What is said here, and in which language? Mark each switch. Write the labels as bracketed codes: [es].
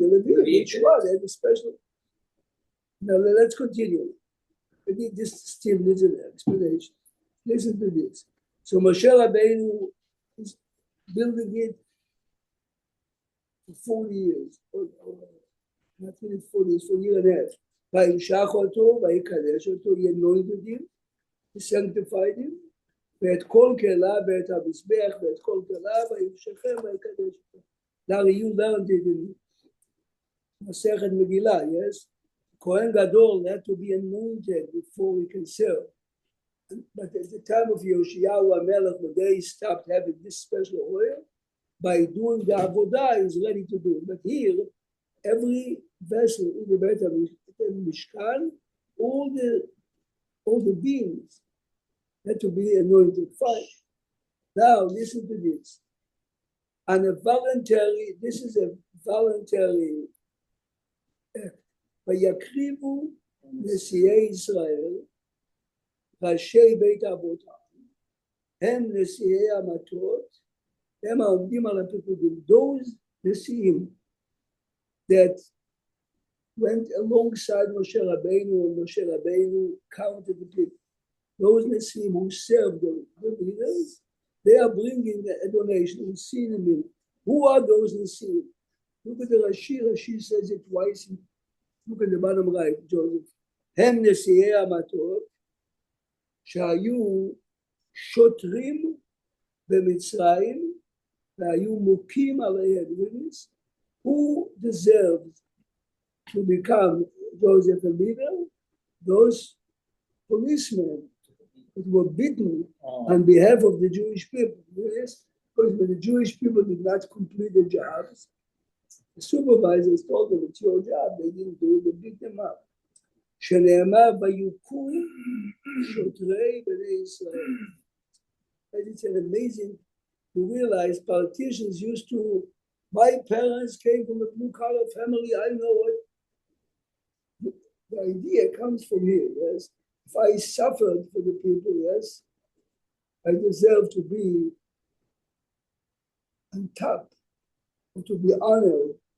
[en] Levim, each one had a special. Now let's continue. I need this still little explanation. Listen to this. So Moshe Rabbeinu is building it for 40 years. Not really 40 years, for a year and a half. [he] וימשך אותו, ויקדש אותו, [en] he anointed him, he sanctified him, [he] ואת כל כלה, ואת המזבח, ואת כל כלה, וימשכם, ויקדש אותו. [en] Larry, you learned it in Masechet Megillah, yes? Kohen Gadol had to be anointed before he can serve. But at the time of Yoshiyahu HaMelech, when they stopped having this special oil, by doing the avodah, he's ready to do it. But here, every vessel in the Beit Mishkan, all the beams had to be anointed. Fine. Now listen to this. And this is a voluntary act. [he] ויקריבו נשיאי ישראל ראשי בית אבותם, הם נשיאי המטות, הם העומדים על הפיקודים. [en] Those נשיאים that went alongside Moshe Rabbeinu, and Moshe Rabbeinu counted the people. Those Nesiim who served the leaders, they are bringing a donation. We'll see in a minute. Who are those Nesiim? Look at the Rashi. Rashi says it twice. Look at the bottom right, Joseph. [he] הם נשיאי המטות שהיו שוטרים במצרים והיו מוכים עליהם. [en] Who deserved to become Joseph a leader? Those policemen that were beaten on behalf of the Jewish people. Yes, because when the Jewish people did not complete the jobs, the supervisors told them, it's your job. They didn't do it, they beat them up. [he] שנאמר ויוכו שוטרי בני ישראל. [en] It's an amazing to realize politicians used to, my parents came from a blue-collar family, I know it. The idea comes from here, yes. If I suffered for the people, yes, I deserve to be on top, or to be honored.